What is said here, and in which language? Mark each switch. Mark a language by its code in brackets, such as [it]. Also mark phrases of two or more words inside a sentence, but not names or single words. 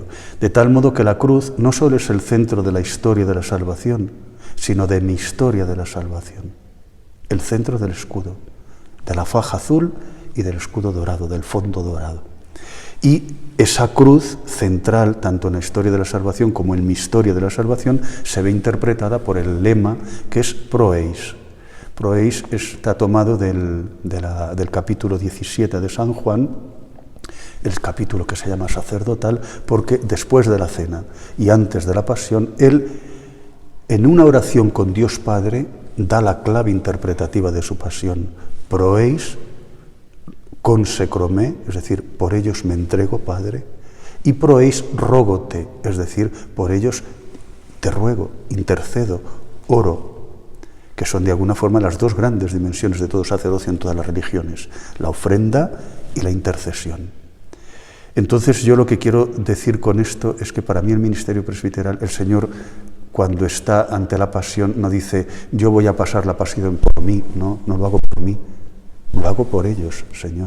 [es] De tal modo que la cruz no solo es el centro de la historia de la salvación, sino de mi historia de la salvación. El centro del escudo, de la faja azul y del escudo dorado, del fondo dorado. Y esa cruz central, tanto en la historia de la salvación como en mi historia de la salvación, se ve interpretada por el lema que es [la] pro eis. [es] Pro eis está tomado del capítulo 17 de San Juan, el capítulo que se llama sacerdotal, porque después de la cena y antes de la pasión, él, en una oración con Dios Padre, da la clave interpretativa de su pasión. [la] Pro eis consecromé, [es] es decir, por ellos me entrego, Padre, y [la] pro eis [es] rógote, es decir, por ellos te ruego, intercedo, oro, que son de alguna forma las dos grandes dimensiones de todo sacerdocio en todas las religiones, la ofrenda y la intercesión. Entonces yo lo que quiero decir con esto es que para mí el ministerio presbiteral, el Señor cuando está ante la pasión no dice yo voy a pasar la pasión por mí, no lo hago por mí, lo hago por ellos, Señor.